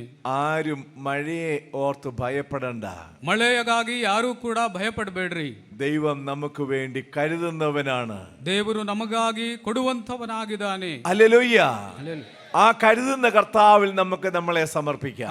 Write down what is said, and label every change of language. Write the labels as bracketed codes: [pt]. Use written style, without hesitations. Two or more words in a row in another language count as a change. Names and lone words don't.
[ml] ആരും മഴയെ ഓർത്ത് ഭയപ്പെടണ്ട. [kn] ಮಳೆಯಾಗಿ ಯಾರೂ ಕೂಡ ಭಯಪಡಬೇಡ್ರಿ. [ml] ദൈവം നമുക്ക് വേണ്ടി കരുതുന്നവനാണ്. [kn] ದೇವರು ನಮಗಾಗಿ ಕೊಡುವಂತವನಾಗಿದ್ದಾನೆ. [ml] ഹല്ലേലൂയ. ആ കരുതുന്ന കർത്താവിൽ നമുക്ക് നമ്മളെ സമർപ്പിക്കാം.